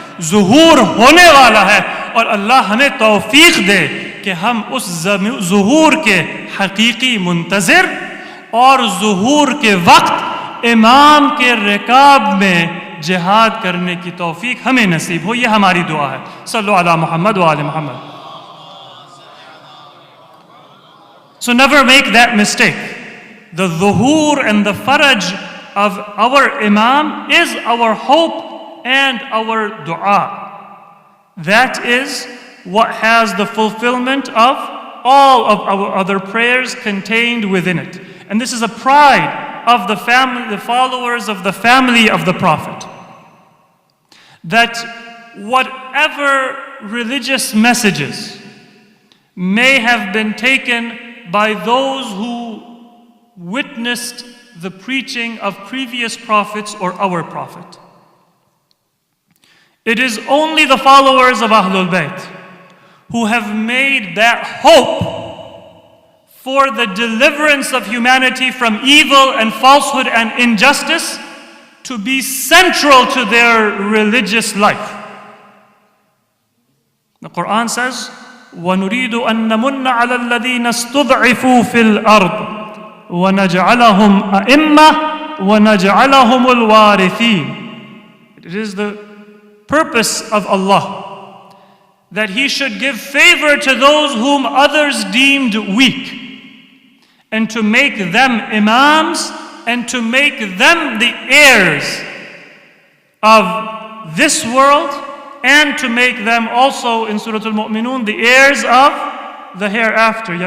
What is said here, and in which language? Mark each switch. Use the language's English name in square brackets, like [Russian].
[Hindi] ज़ुहूर होने वाला है और अल्लाह हमें तौफीक दे कि हम उस ज़ुहूर के हकीकी मुंतज़िर और ज़ुहूर के वक्त इमाम के रिकाब में जिहाद करने की तौफीक हमें नसीब हो। ये हमारी दुआ है। सल्लु अला मुहम्मद व आले Muhammad. [English] So never make that mistake. The dhuhur and the faraj of our Imam is our hope and our dua. That is what has the fulfillment of all of our other prayers contained within it. And this is a pride of the family, the followers of the family of the Prophet. That whatever religious messages may have been taken by those who witnessed the preaching of previous prophets or our prophet. It is only the followers of Ahlul Bayt who have made that hope for the deliverance of humanity from evil and falsehood and injustice to be central to their religious life. [Arabic] The Quran says, وَنُرِيدُ أَن نَمُنَّ عَلَى الَّذِينَ اسْتُضْعِفُوا فِي الْأَرْضِ وَنَجْعَلَهُمْ أَئِمَّةً وَنَجْعَلَهُمُ الْوَارِثِينَ. [English] It is the purpose of Allah that He should give favor to those whom others deemed weak, and to make them imams, and to make them the heirs of this world, and to make them also, in Surah Al-Mu'minun, the heirs of the hereafter.